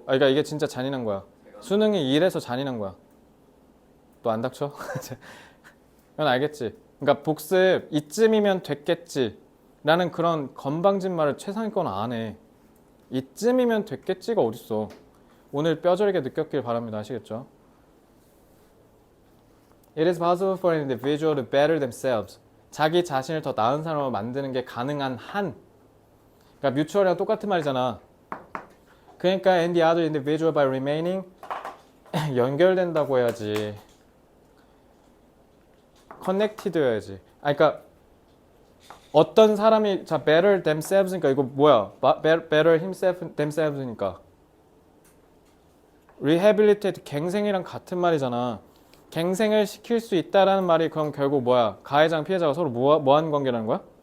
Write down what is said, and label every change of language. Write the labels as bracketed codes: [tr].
[ko] 그러니까 이게 진짜 잔인한 거야. 수능이 이래서 잔인한 거야. 또 안 닥쳐? 넌 알겠지? 그러니까 복습 이쯤이면 됐겠지 라는 그런 건방진 말을 최상위권 안 해. 이쯤이면 됐겠지가 어딨어. 오늘 뼈저리게 느꼈길 바랍니다. 아시겠죠? [en] It is possible for an individual to better themselves. [ko] 자기 자신을 더 나은 사람으로 만드는 게 가능한 한. 그러니까 뮤추얼이랑 똑같은 말이잖아. 그러니까 [en] and the other individual by remaining [ko] 연결된다고 해야지. connected여야지. 그러니까 어떤 사람이 자 [en] better themselves [ko] 니까 이거 뭐야? better himself themselves니까 rehabilitate 갱생이랑 같은 말이잖아. 갱생을 시킬 수 있다라는 말이 그럼 결국 뭐야? 가해자랑 피해자가 서로 뭐하는 관계라는 거야?